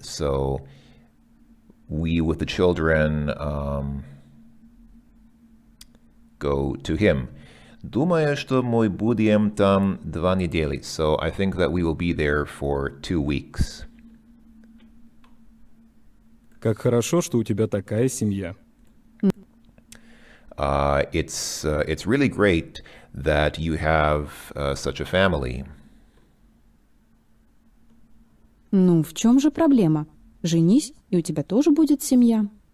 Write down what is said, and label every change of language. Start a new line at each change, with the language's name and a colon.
English: So we, with the children, go to him.
Russian: Думаю, что мы будем там 2 недели.
English: So I think that we will be there for 2 weeks.
Russian: Как хорошо, что у тебя такая семья.
English: It's really great that you have such a family.
Russian: Ну, в чем же проблема? Женись, и у тебя тоже будет семья.